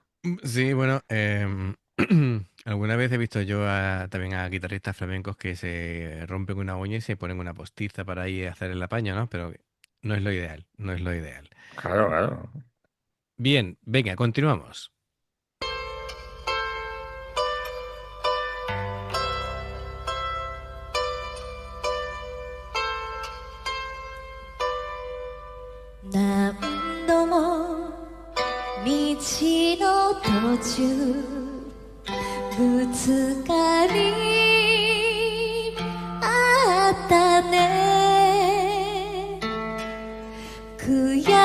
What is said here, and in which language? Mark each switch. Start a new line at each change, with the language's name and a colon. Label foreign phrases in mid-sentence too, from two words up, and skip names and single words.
Spanish: Sí, bueno, alguna vez he visto yo también a guitarristas flamencos que se rompen una uña y se ponen una postiza para ahí hacer el apaño, ¿no? Pero no es lo ideal, no es lo ideal. Claro, claro. Bien, venga, continuamos.
Japanese: 何度も道の途中ぶつかり合ったね悔